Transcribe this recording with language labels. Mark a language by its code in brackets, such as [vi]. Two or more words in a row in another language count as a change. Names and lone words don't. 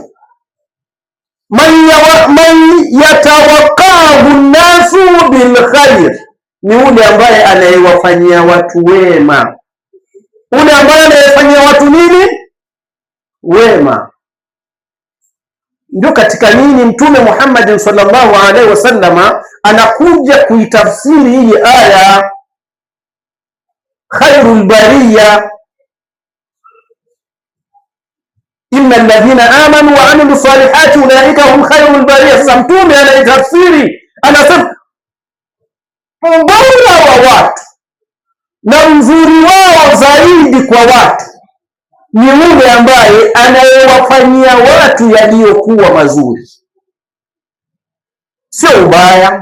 [ar] من يتوقاه الناس بالخير, [sw] ni ule ambaye anayewafanyia watu wema, ule ambaye anayefanyia watu nini? Wema. Ndio katika nini Mtume Muhammad [ar] صلى الله عليه وسلم [sw] anakuja kuitafsiri hii aya, [ar] خير البرية, إن الذين آمنوا وعملوا الصالحات أولئك هم خير البرية. [sw] Sasa Mtume anaitafsiri, anasema mbora wa watu na mzuri wao zaidi kwa watu ni yule ambaye anayewafanyia watu yaliyokuwa mazuri, sio ubaya.